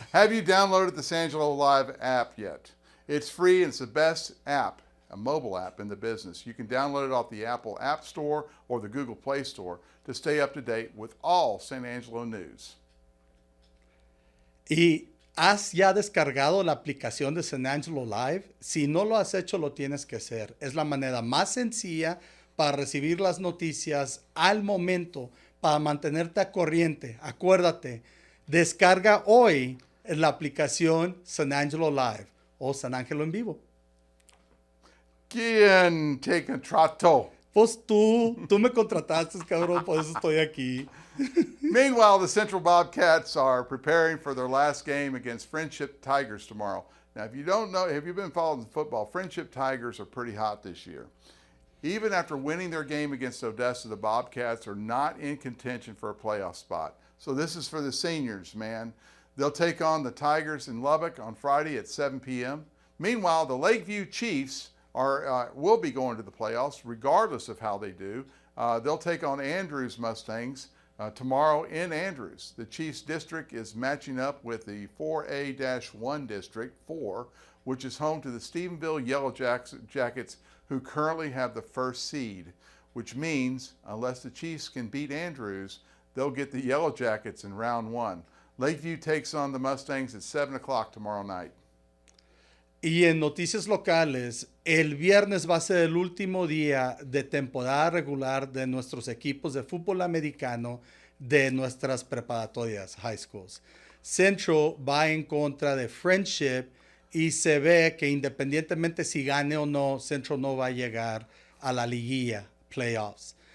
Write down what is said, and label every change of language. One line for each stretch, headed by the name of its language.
English: Have you downloaded the San Angelo Live app yet? It's free and it's the best app, a mobile app in the business. You can download it off the Apple App Store or the Google Play Store to stay up to date with all San Angelo news.
Spanish: ¿Y has ya descargado la aplicación de San Angelo Live? Si no lo has hecho, lo tienes que hacer. Es la manera más sencilla para recibir las noticias al momento, para mantenerte a corriente. Acuérdate, descarga hoy la aplicación San Angelo Live o San Angelo en Vivo. ¿Quién te contrató? Pues tú me contrataste, cabrón, por eso estoy aquí.
English: Meanwhile, the Central Bobcats are preparing for their last game against Friendship Tigers tomorrow. Now, if you don't know, have you been following football? Friendship Tigers are pretty hot this year. Even after winning their game against Odessa, the Bobcats are not in contention for a playoff spot. So this is for the seniors, man. They'll take on the Tigers in Lubbock on Friday at 7 p.m. Meanwhile, the Lakeview Chiefs will be going to the playoffs regardless of how they do. They'll take on Andrews Mustangs tomorrow in Andrews. The Chiefs district is matching up with the 4A-1 District 4, which is home to the Stephenville Yellow Jackets, who currently have the first seed, which means unless the Chiefs can beat Andrews, they'll get the Yellow Jackets in round 1. Lakeview takes on the Mustangs at 7 o'clock tomorrow night.
Spanish: Y en noticias locales, el viernes va a ser el último día de temporada regular de nuestros equipos de fútbol americano de nuestras preparatorias,
English: high schools.
Spanish: Central va en contra de Friendship y se ve que independientemente si gane o no, Central no va a llegar a la liguilla, playoffs.